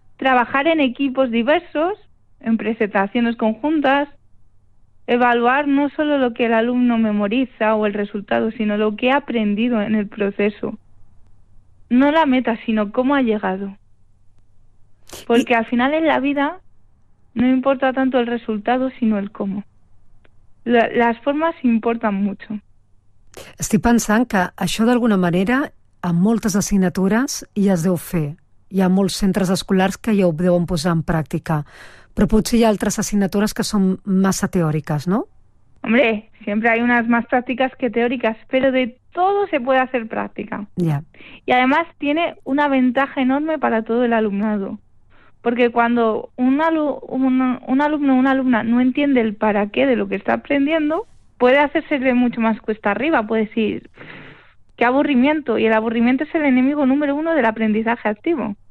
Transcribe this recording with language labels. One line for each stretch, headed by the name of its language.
Spanish: Trabajar en equipos diversos, en presentaciones conjuntas, evaluar no solo lo que el alumno memoriza o el resultado, sino lo que ha aprendido en el proceso. No la meta, sino cómo ha llegado. Porque al final en la vida no importa tanto el resultado, sino el cómo. Las formas importan mucho.
Catalan: Estic pensant que això d'alguna manera amb moltes assignatures ja es deu fer. Hi ha molts centres escolars que ja ho deuen posar en pràctica. Però potser hi ha altres assignatures que són massa teòriques, no?
Spanish: Hombre, siempre hay unas más prácticas que teóricas, pero de todo se puede hacer práctica. Ya. Y además tiene una ventaja enorme para todo el alumnado. Porque cuando un alumno o una alumna no entiende el para qué de lo que está aprendiendo, puede hacerse mucho más cuesta arriba, puede decir, qué aburrimiento, y el aburrimiento es el enemigo número uno del aprendizaje activo.